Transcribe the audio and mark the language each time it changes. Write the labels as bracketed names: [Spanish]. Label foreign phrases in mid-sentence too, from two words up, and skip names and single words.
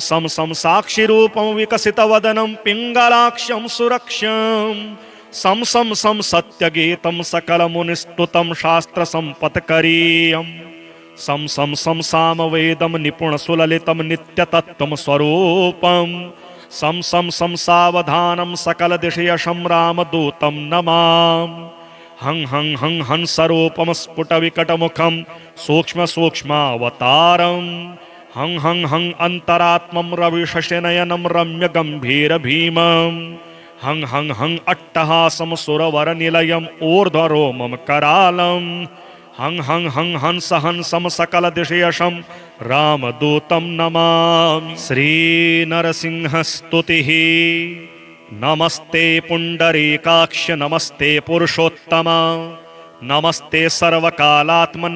[Sanskrit] सं सं साक्षिरूपं विकसितवदनं पिङ्गलाक्षं सुरक्षम् सं सं सं सत्यगीतं सकलमुनिस्तुतं शास्त्रसम्पत्करीयम् सं सं सं सामवेदं निपुणसुललितं नित्यतत्त्वं स्वरूपम् सं सं सं सावधानं सकलदिशयशं रामदूतं नमामि हं हं हं हंसरूपं स्फुटविकटमुखं सूक्ष्मसूक्ष्मावतारम् हं हं हं अन्तरात्मं रविशशिनयनं रम्यगम्भीरभीमम् हं हं हं अट्टहासं सुरवरनिलयम् ऊर्ध्वरोमं करालम् हं हं हं हंस हंसं सकलदिशयशं रामदूतं नमामि श्रीनरसिंहस्तुतिः नमस्ते पुण्डरीकाक्ष नमस्ते पुरुषोत्तम नमस्ते सर्वकालात्मन्